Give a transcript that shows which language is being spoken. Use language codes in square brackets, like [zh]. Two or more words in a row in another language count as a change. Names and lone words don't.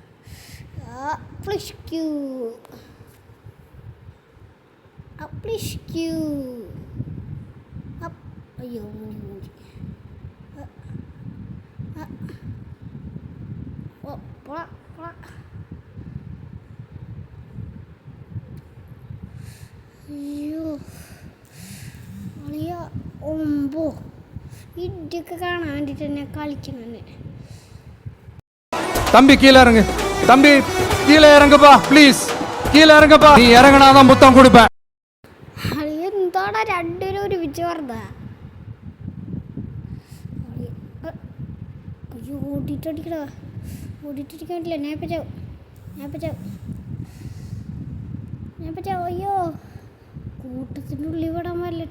[ml] അയ്യോ മൂടി പോടാ പോടാ. അയ്യോ അളിയ ഒമ്പോ ഇടിയൊക്കെ കാണാൻ വേണ്ടിട്ട് തന്നെ കളിക്കണേ. [ta] தம்பி கீழே இறங்கு. தம்பி கீழே இறங்குப்பா ப்ளீஸ். கீழே இறங்குப்பா. நீ இறங்கினாதான் முத்தம் கொடுப்பேன். [ml] എന്താടാ രണ്ടുപേരും ഒരുമിച്ച് പറഞ്ഞ? അയ്യോ ഓടിയിട്ടടിക്കടാ, ഓടിയിട്ടടിക്കാൻ പറ്റില്ല. ഞാൻ പറ്റാവും. അയ്യോ കൂട്ടത്തിൻ്റെ ഉള്ളിൽ വിടാൻ പറ്റില്ല.